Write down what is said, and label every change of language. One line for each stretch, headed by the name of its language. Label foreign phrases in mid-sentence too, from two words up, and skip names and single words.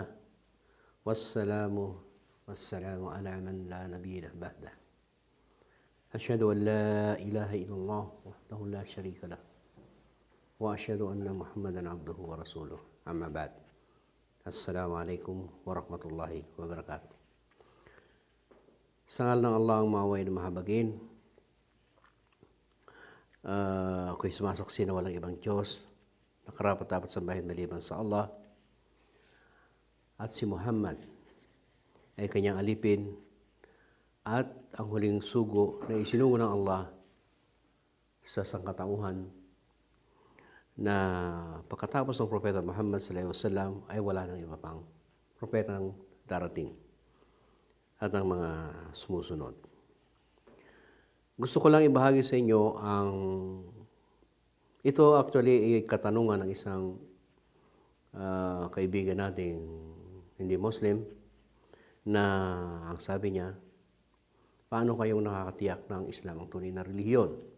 Arabic: والسلام على من لا نبي بعده. أشهد أن لا إله إلا الله وحده لا شريك له. وأشهد أن محمدا عبده ورسوله. أما بعد. السلام عليكم ورحمة الله وبركاته.
Filipino: Sa ngalan ng Allah ang maway na mahabagin. Ako'y sumasaksi na walang ibang Diyos na karapat-dapat sambahin maliban sa Allah, at si Muhammad ay kanyang alipin at ang huling sugo na isinungo ng Allah sa sangkatauhan, na pagkatapos ng Propeta Muhammad
Arabic: صلى الله عليه وسلم
Filipino: ay wala nang iba pang propetang darating at ang mga sumusunod. Gusto ko lang ibahagi sa inyo ito actually ay katanungan ng isang kaibigan nating hindi Muslim, na ang sabi niya, paano kayong nakakatiyak ng Islam ang tunay na relihiyon?